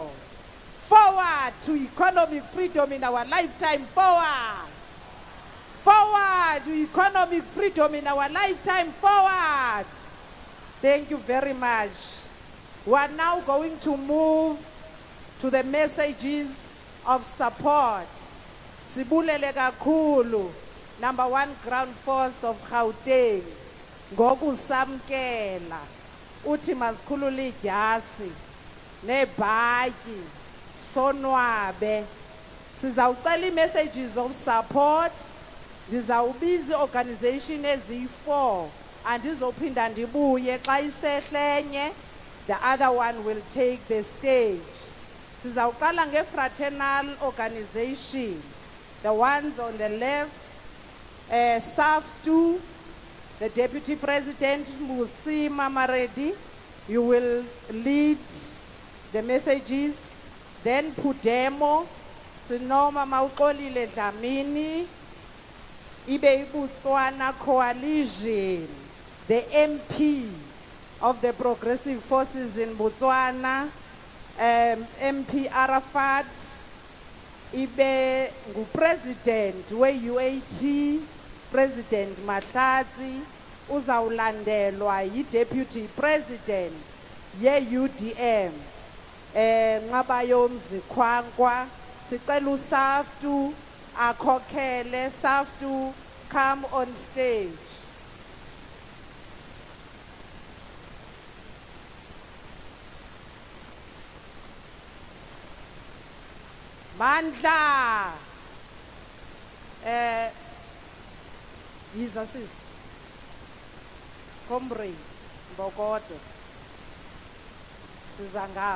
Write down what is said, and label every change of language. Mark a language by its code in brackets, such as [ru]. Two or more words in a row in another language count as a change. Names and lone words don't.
[en] Forward to economic freedom in our lifetime. Forward to economic freedom in our lifetime. Forward. Thank you very much. We are now going to move to the messages of support. [xh] Sibulele kakhulu, [en] number 1 ground force of Gauteng. [xh] Ngokusamkela uthi masikhulule idyasi nebhatyi sonwabe. Sizawucela [en] messages of support. [xh] Ndizawubiza organization eziyi-4 andizophinda ndibuye xa isehlenye. [en] The other one will take the stage. Sizawuqala nge-fraternal organization, the ones on the left, SAF2, the Deputy President Musi Mamaredi, you will lead the messages. Then Pudemo, Sinoma Maukolile Dlamini, Ibe Botswana Coalition, the MP of the Progressive Forces in Botswana, MP Arafat, [xh] Ibe President we UAT, President Mahlatsi, uzawulandelwa yi- [en] Deputy President [xh] ye-UDM, Ngabayo Mzikwankwa. Sicela uSAF2 akhokhele. [en] SAF2, come on stage. Mandla. Jesus, comrade Bogoto, Sizangav.